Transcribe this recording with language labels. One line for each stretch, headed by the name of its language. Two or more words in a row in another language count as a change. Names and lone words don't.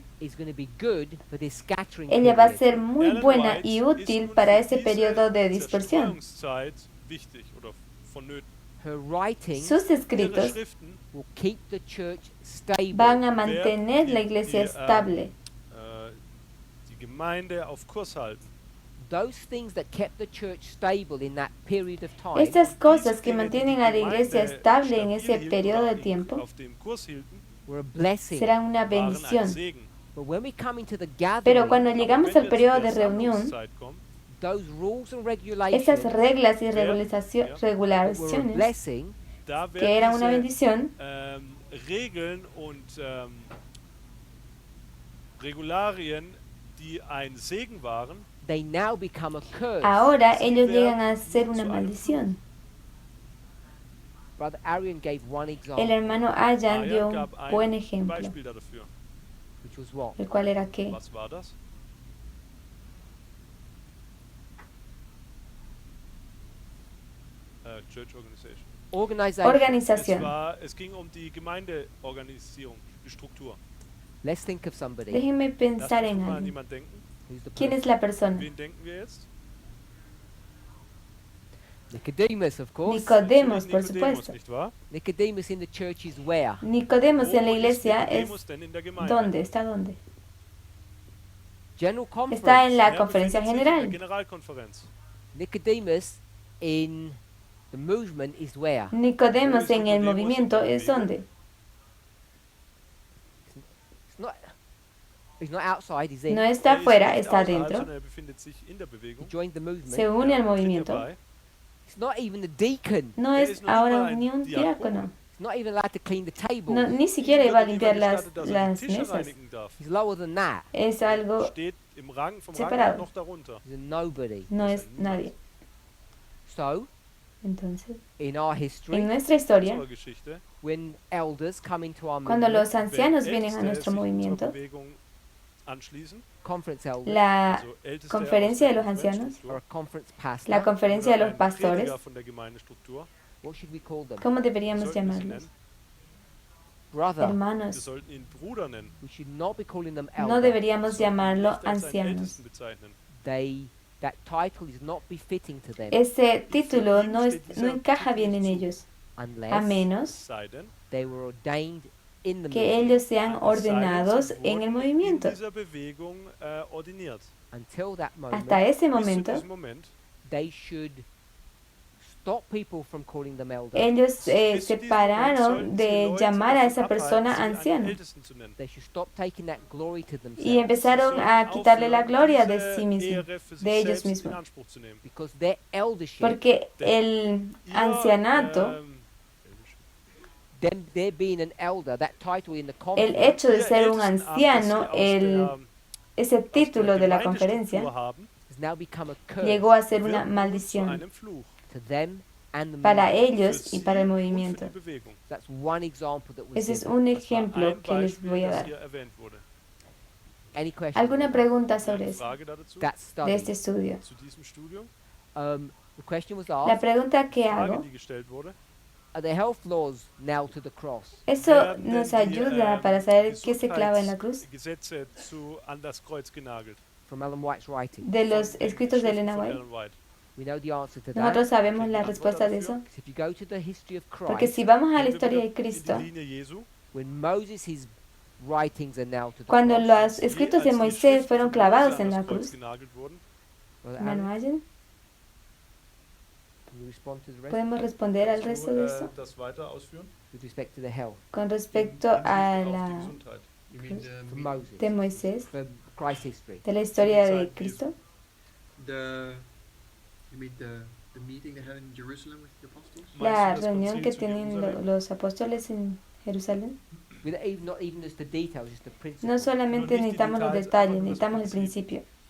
English: is going to be good for this scattering
Spanish: ella va a
English: period.
Spanish: ser muy
German: Ellen buena White
Spanish: y
German: ist
Spanish: útil
German: nun
Spanish: para
German: für
Spanish: ese
German: diese
Spanish: periodo de dispersión.
German: Zerstreuungszeit wichtig oder vonnöten.
English: Her writing
Spanish: Sus
German: Ihre
Spanish: escritos
German: Schriften
English: will keep the church stable.
Spanish: van a mantener la iglesia estable.
German: Die Gemeinde auf Kurs halten.
English: Those things that kept the church stable in that period of time
Spanish: Estas cosas
German: Diese
Spanish: que
German: Dinge, die
Spanish: mantienen
German: die
Spanish: a la iglesia
German: Gemeinde
Spanish: estable en
German: stabil
Spanish: ese
German: hielten
Spanish: periodo
German: oder
Spanish: de tiempo
German: auf dem Kurs hielten,
English: were a blessing.
Spanish: serán una
German: waren ein
Spanish: bendición.
German: Segen.
English: But when we come into the
Spanish: Pero
English: gathering,
Spanish: cuando
German: Aber
Spanish: llegamos
German: wenn
Spanish: al
German: wir zu
Spanish: periodo
German: der
Spanish: de reunión,
German: Sammlungszeit kommen,
English: those rules and
Spanish: esas
English: regulations
Spanish: reglas y
German: Ja.
English: that were a
Spanish: regulaciones
English: blessing
Spanish: da que
German: werden
Spanish: eran una
German: diese
Spanish: bendición,
German: Regeln und Regularien, die ein Segen waren,
English: they now become a curse.
Spanish: ahora
German: Sie
Spanish: ellos
German: werden
Spanish: llegan a ser una
German: zu einem
Spanish: maldición.
English: Brother Arian gave one
Spanish: El
English: example,
Spanish: hermano Ayan dio
German: Ayan
Spanish: un
German: gab ein
Spanish: buen ejemplo,
German: Beispiel dafür.
English: which was what?
Spanish: el cual era que
German: Was war das?
English: Church Organization. Organization.
Spanish: organización.
German: Es ging um die Gemeindeorganisierung, die Struktur.
English: Let's think of somebody.
Spanish: Déjenme
German: Lasst
Spanish: pensar
German: uns
Spanish: en
German: mal an
Spanish: alguien.
German: jemanden denken.
English: Who's the
Spanish: ¿Quién
English: person?
Spanish: es la persona?
German: Wen denken wir jetzt?
English: Nicodemus, of course.
Spanish: Nicodemos, por
German: Natürlich Nikodemus,
Spanish: supuesto.
German: nicht wahr?
English: Nicodemus in the church is where?
Spanish: Nicodemos en la
German: Wo ist
Spanish: iglesia es
German: Nikodemus denn in der Gemeinde?
Spanish: ¿dónde? ¿Está dónde?
English: General conference.
Spanish: Está en la
German: Er
Spanish: conferencia
German: befindet sich in der
Spanish: general.
German: Generalkonferenz.
English: Nicodemus in the movement is where?
Spanish: Nicodemos en el Nicodemos movimiento en la es ¿dónde?
English: He's not outside, he's in.
Spanish: No está
German: Er ist
Spanish: afuera,
German: nicht
Spanish: está
German: außerhalb,
Spanish: adentro.
German: sondern er befindet sich in der
English: He
German: Bewegung.
English: joined the movement.
Spanish: Se une al
German: Er tritt
Spanish: movimiento.
German: dabei.
English: He's not even the deacon.
Spanish: No
German: Er
Spanish: es
German: ist noch nicht
Spanish: ahora
German: mal ein
Spanish: ni un
German: Diakon.
Spanish: diácono.
English: He's not even allowed to clean the tables.
Spanish: No, ni siquiera
German: Ihm
Spanish: iba a
German: wird
Spanish: limpiar
German: nicht
Spanish: las,
German: gestattet, dass er
Spanish: las
German: die Tische
Spanish: mesas.
German: reinigen darf.
English: He's lower than that.
Spanish: Es algo,
German: Steht im Rang, vom
Spanish: separado.
German: Rang noch darunter.
English: He's a nobody.
Spanish: no es nadie.
English: So,
Spanish: Entonces,
English: in our
Spanish: en
English: history,
Spanish: nuestra historia,
German: Unserer Geschichte.
English: when elders come into our
Spanish: cuando
English: movement,
Spanish: los ancianos
German: wenn
Spanish: vienen a
German: Älteste
Spanish: nuestro
German: sich unserer
Spanish: movimiento,
German: Bewegung anschließen,
English: conference elders,
Spanish: la
German: also Älteste
Spanish: conferencia
German: aus
Spanish: de
German: der
Spanish: los ancianos,
German: Konferenzstruktur,
English: or a conference pastor,
Spanish: la conferencia de
German: oder
Spanish: los
German: ein
Spanish: pastores,
German: Prediger von der Gemeindestruktur,
English: what should we call them?
Spanish: ¿cómo
German: wie
Spanish: deberíamos
German: sollten wir sie
Spanish: llamarlos?
German: nennen?
English: Brother.
German: Wir
Spanish: Hermanos.
German: sollten ihn Bruder nennen,
English: We should not be calling them
Spanish: No
English: elder.
Spanish: deberíamos
German: sollten ihn
Spanish: llamarlo
German: nicht als einen
Spanish: ancianos.
German: Ältesten bezeichnen.
English: That title is not befitting to them
Spanish: Ese título no, no encaja bien en ellos, a
English: unless
Spanish: menos
German: Es sei denn,
English: they were ordained in the
Spanish: que
English: movement.
Spanish: ellos sean
German: es sei denn,
Spanish: ordenados
German: sie
Spanish: en el
German: wurden
Spanish: movimiento.
German: in dieser Bewegung ordiniert.
English: Until that moment,
Spanish: Hasta ese
German: Bis zu
Spanish: momento,
German: diesem Moment
English: they should stop people from calling them elder.
Spanish: ellos
German: bis zu diesem Moment
Spanish: separaron
German: sollten sie
Spanish: de
German: Leute
Spanish: llamar a
German: davon
Spanish: esa persona
German: abhalten, sie einen
Spanish: anciano
German: Ältesten zu nennen.
English: They should stop taking that glory to
Spanish: y
English: themselves
Spanish: empezaron
German: Sie
Spanish: a
German: sollten
Spanish: quitarle la
German: aufhören,
Spanish: gloria de
German: diese
Spanish: sí mismos,
German: Ehre für sich
Spanish: de ellos
German: selbst in
Spanish: mismos.
German: Anspruch zu nehmen.
English: because their eldership,
Spanish: Porque el
German: Ihr,
Spanish: ancianato,
English: them there being an elder, that title in the
Spanish: el
English: conference,
Spanish: hecho de
German: ihr
Spanish: ser un
German: Ältestenamt, das
Spanish: anciano,
German: sie aus
Spanish: ese
German: der
Spanish: título de la
German: Gemeindestruktur
Spanish: conferencia,
German: haben,
English: has now become a curse
Spanish: llegó a ser
German: wird
Spanish: una
German: nun zu
Spanish: maldición
German: einem Fluch
English: to them and the
Spanish: para
English: movement.
Spanish: ellos
German: für
Spanish: y
German: sie
Spanish: para el
German: und
Spanish: movimiento.
German: für die Bewegung.
English: That's one example that was
Spanish: Ese es
English: given.
Spanish: un
German: Das war
Spanish: ejemplo
German: ein
Spanish: que les
German: Beispiel,
Spanish: voy a
German: das
Spanish: dar.
German: hier erwähnt wurde.
English: Any questions?
Spanish: ¿Alguna pregunta sobre
German: Eine
Spanish: eso,
German: Frage dazu?
English: That
Spanish: de
English: study.
Spanish: este estudio?
German: Zu diesem Studium?
English: The question was
Spanish: La
English: asked,
Spanish: pregunta que
German: Frage,
Spanish: hago,
German: die gestellt wurde.
English: are the health laws nailed to the cross?
Spanish: eso
German: Werden denn
Spanish: nos
German: die,
Spanish: ayuda para saber qué se clava en la cruz.
German: Gesundheitsgesetze an das Kreuz genagelt?
English: From Ellen White's writing.
Spanish: De los
German: Von den
Spanish: escritos de
German: Schriften
Spanish: Elena
German: von
Spanish: White.
German: Ellen White.
English: We know the answer to that.
Spanish: Nosotros sabemos
German: Okay,
Spanish: la
German: Antwort
Spanish: respuesta de
German: dafür.
Spanish: eso.
English: So if you go to the history of
Spanish: Porque
English: Christ,
Spanish: si vamos a la
German: Gehen wir
Spanish: historia
German: wieder
Spanish: de Cristo,
German: in die Linie Jesu.
English: when Moses, his writings are nailed to the
Spanish: cuando
English: cross,
Spanish: los
German: Die,
Spanish: escritos de
German: als die
Spanish: Moisés
German: Schriften
Spanish: fueron
German: von Mose
Spanish: clavados
German: an
Spanish: en
German: das
Spanish: la
German: Kreuz
Spanish: cruz,
German: genagelt wurden,
English: Brother
Spanish: hermano
English: Aaron,
Spanish: Allen,
English: can you respond to the rest
Spanish: ¿podemos responder al
German: kannst
Spanish: resto
German: du
Spanish: de eso?
German: das weiter ausführen?
English: with respect to the health
Spanish: Con respecto
German: Hinsicht
Spanish: a
German: auf die
Spanish: la
German: Gesundheit.
English: You mean for Moses,
Spanish: de Moisés,
English: for Christ's history?
Spanish: de la historia de Cristo,
English: you mean the meeting they had in Jerusalem with the apostles?
Spanish: la
German: Meinst du das
Spanish: reunión
German: Konzil
Spanish: que
German: zu
Spanish: tienen
German: Jerusalem?
Spanish: los apóstoles en Jerusalén.
English: Not even just the details, just the principle.
Spanish: No solamente No,
German: nicht die
Spanish: necesitamos los
German: Details,
Spanish: detalles,
German: aber nur das
Spanish: necesitamos el
German: Prinzip.
Spanish: principio.